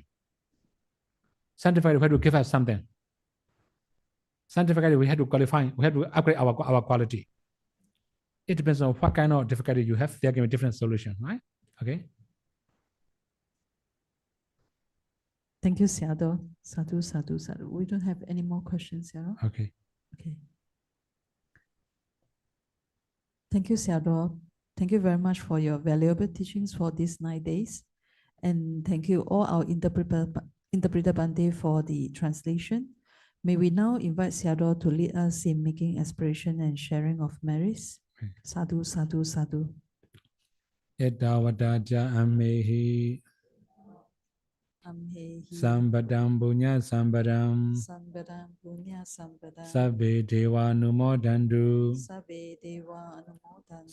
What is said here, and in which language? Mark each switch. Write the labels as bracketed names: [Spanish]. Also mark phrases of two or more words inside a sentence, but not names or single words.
[English] Some difficulty, we have to give us something. Some difficulty, we have to qualify, we have to upgrade our quality. It depends on what kind of difficulty you have. There can be different solution, right? Okay. Thank you, Sayadaw. [Pali] Sadhu, sadhu, sadhu. [English] We don't have any more questions, Sayadaw. Okay. Okay. Thank you, Sayadaw. Thank you very much for your valuable teachings for these 9 days. And thank you all our interpreter Bande for the translation. May we now invite Sayadaw to lead us in making aspiration and sharing of merits. [Pali] Sadhu, sadhu, sadhu. Etawadaja amehi Sambadam Bunya Sambadam Sambadam Punya Sambadam Sabbe Deva Numodandu Sabbe Deva Anumodantu